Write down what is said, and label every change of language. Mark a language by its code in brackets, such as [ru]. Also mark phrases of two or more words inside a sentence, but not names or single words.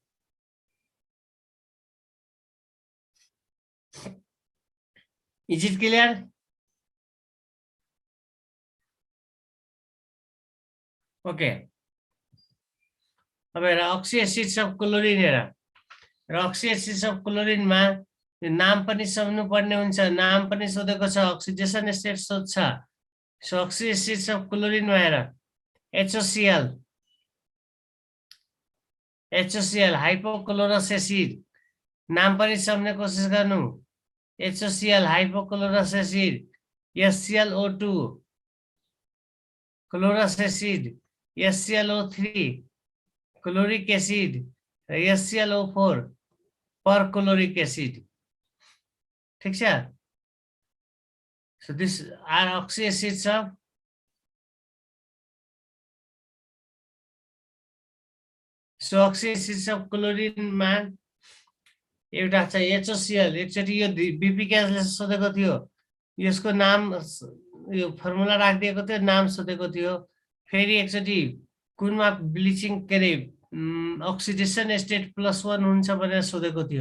[en] is it clear okay [ne] अब हेर [en] oxy acids of chlorine [ne] हेर र [en] oxy acids of chlorineमा [ne] नाम पनि सम्झनु पर्ने हुन्छ नाम पनि सोधेको छ [en] oxidation state [ne] सोध्छ [en] so oxy acids of chlorineमा [ne] हेर HOCl [en] hypochlorous acid [ne] नाम पनि सम्झने कोसिस गर्नु HOCl [en] hypochlorous acid [ne] HClO2 [en] chlorous acid [ne] HClO3 [en] chloric acid [ne] र HClO4 [en] perchloric acid [ne] ठीक छ [en] so this are oxy acids of so oxy acids of chlorine [ne] मा एउटा छ HOCl। एकचोटि यो बीपी क्यासले सोधेको थियो, यसको नाम यो फर्मुला राखिदिएको थियो, नाम सोधेको थियो। फेरि एकचोटि कुनमा ब्लिचिङ के अरे [en] oxidation state [ne] +1 हुन्छ भनेर सोधेको थियो।